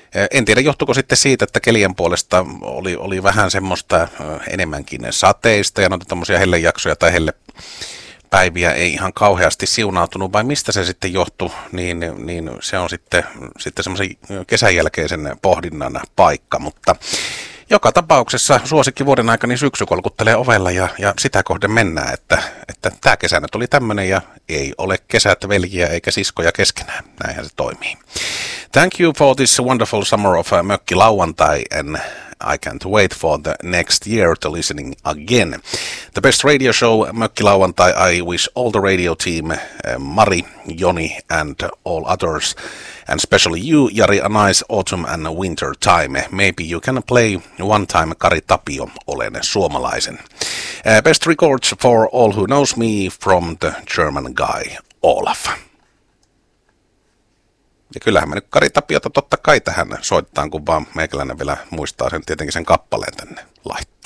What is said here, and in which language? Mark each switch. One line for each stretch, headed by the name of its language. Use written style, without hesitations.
Finnish: En tiedä, johtuiko sitten siitä, että kelien puolesta oli vähän semmoista enemmänkin sateista ja noita tommosia hellejaksoja tai hellepäiviä ei ihan kauheasti siunautunut, vai mistä se sitten johtui, niin se on sitten semmoisen kesän jälkeisen pohdinnan paikka. Mutta joka tapauksessa suosikki vuoden aikana niin syksy kolkuttelee ovella ja sitä kohden mennään, että tämä kesä nyt oli tämmöinen ja ei ole kesät veljiä eikä siskoja keskenään, näinhän se toimii.
English: Thank you for this wonderful summer of Mökki Lauantai, and I can't wait for the next year to listening again. The best radio show, Mökki Lauantai, I wish all the radio team, Mari, Joni and all others, and especially you, Jari, a nice autumn and winter time. Maybe you can play one time Kari Tapio, Olen suomalaisen. Best records for all who knows me from the German guy, Olaf.
Finnish: Ja kyllähän me nyt Kari Tapiota totta kai tähän soitetaan, kun vaan meikäläinen vielä muistaa sen tietenkin sen kappaleen tänne laittaa.